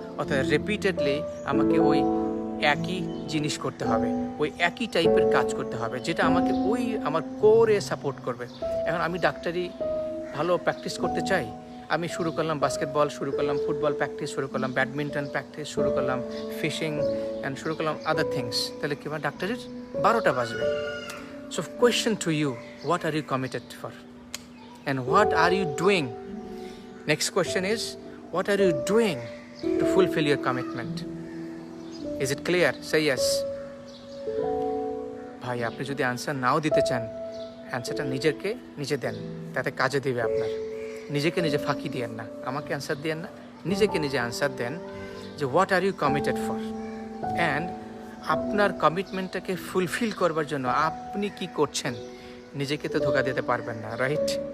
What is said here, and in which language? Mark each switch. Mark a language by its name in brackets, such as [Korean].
[Bangla] অর্থাৎ রিপিটেডলি আমাকে ওই একই জিনিস করতে হবে, ওই একই টাইপের কাজ করতে হবে, যেটা আমাকে ওই আমার কোরে সাপোর্ট করবে। এখন আমি ডাক্তারি ভালো প্র্যাকটিস করতে চাই, আমি শুরু করলাম বাস্কেটবল, শুরু করলাম ফুটবল প্র্যাকটিস, শুরু করলাম ব্যাডমিন্টন প্র্যাকটিস, শুরু করলাম ফিশিং অ্যান্ড শুরু করলাম আদার থিংস, তাহলে কি আমার ডাক্তারির 12টা বাজবে। [English] So question to you, what are you committed for? And what are you doing? Next question is, what are you doing to fulfill your commitment? Is it clear? Say yes. [Bangla] ভাই আপনি যদি answer নাও দিতে চান, অ্যান্সারটা নিজে দেন, তাতে কাজে দেবে আপনার। নিজেকে নিজে ফাঁকি দিয়েন না, আমাকে অ্যান্সার দিয়েন না, নিজেকে নিজে অ্যান্সার দেন যে [English] What are you committed for. [Bangla] And আপনার কমিটমেন্টটাকে ফুলফিল করবার জন্য আপনি কি করছেন, নিজেকে তো ধোকা দিতে পারবেন না, রাইট?